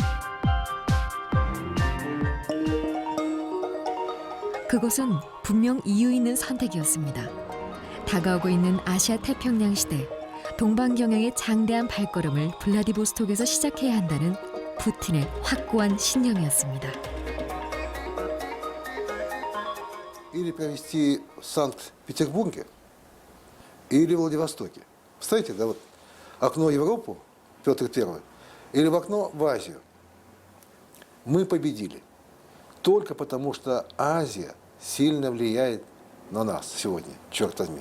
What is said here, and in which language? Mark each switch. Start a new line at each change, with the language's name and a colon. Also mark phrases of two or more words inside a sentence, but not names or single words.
Korean: 그곳은 분명 이유 있는 선택이었습니다. 다가오고 있는 아시아 태평양 시대, 동방경양의 장대한 발걸음을 블라디보스톡에서 시작해야 한다는 푸틴의 확고한 신념이었습니다.
Russian: Или провести в Санкт-Петербурге, или в Владивостоке. Представляете, да, вот окно в Европу, Петр I, или в окно в Азию. Мы победили только потому, что Азия сильно влияет на нас сегодня, черт возьми.